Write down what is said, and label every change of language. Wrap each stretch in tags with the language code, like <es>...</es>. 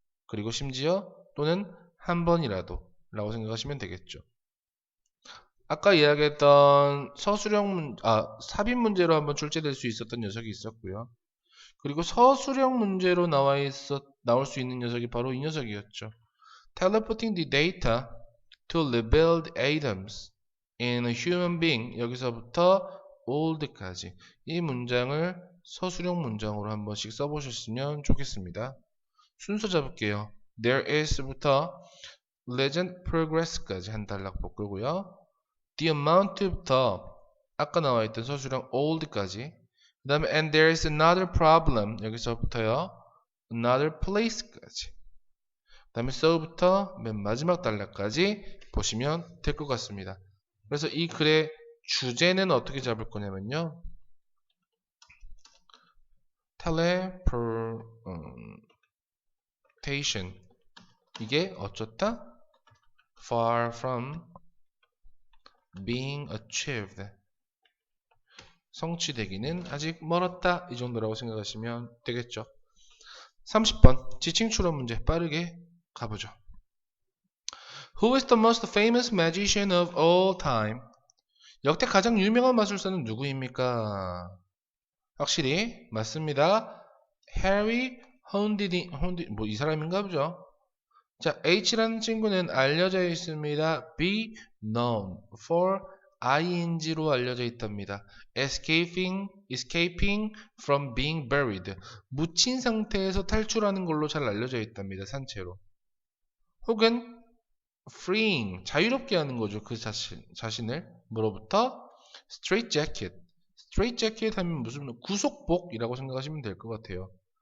<ko>그리고 심지어 또는 한 번이라도 라고 생각하시면 되겠죠. 아까 이야기했던 삽입 문제로 한번 출제될 수 있었던 녀석이 있었고요. 그리고 서술형 문제로 나올 수 있는 녀석이 바로 이 녀석이었죠.</ko> <en>Teleporting the data to rebuild atoms in a human being.</en> <ko>여기서부터 old까지 이 문장을 서술형 문장으로 한 번씩 써보셨으면 좋겠습니다. 순서 잡을게요. There is부터 legend progress까지 한 단락 바꾸고요. The amount부터 아까 나와있던 서술형 old까지 그 다음에</ko> <en>and there is another problem</en> <ko>여기서부터요 another place까지 그 다음에 so부터 맨 마지막 단락까지 보시면 될 것 같습니다. 그래서 이 글의 주제는 어떻게 잡을 거냐면요 teleportation 이게 어쩌다</ko> <en>far from being achieved</en> <ko>성취되기는 아직 멀었다 이 정도라고 생각하시면 되겠죠. 30번 지칭 추론 문제 빠르게 가보죠.</ko> <en>Who is the most famous magician of all time?</en> <ko>역대 가장 유명한 마술사는 누구입니까? 확실히 맞습니다. 해리 혼디니 뭐 이 사람인가 보죠. 자, H라는 친구는 알려져 있습니다.</ko> <en>Be known for ing로</en> <ko>알려져 있답니다.</ko> <en>escaping from being buried.</en> <ko>묻힌 상태에서 탈출하는 걸로 잘 알려져 있답니다. 산채로. 혹은 freeing, 자유롭게 하는 거죠. 그 자신을. 뭐로부터? straight jacket 하면 무슨 구속복이라고 생각하시면 될 것 같아요.</ko>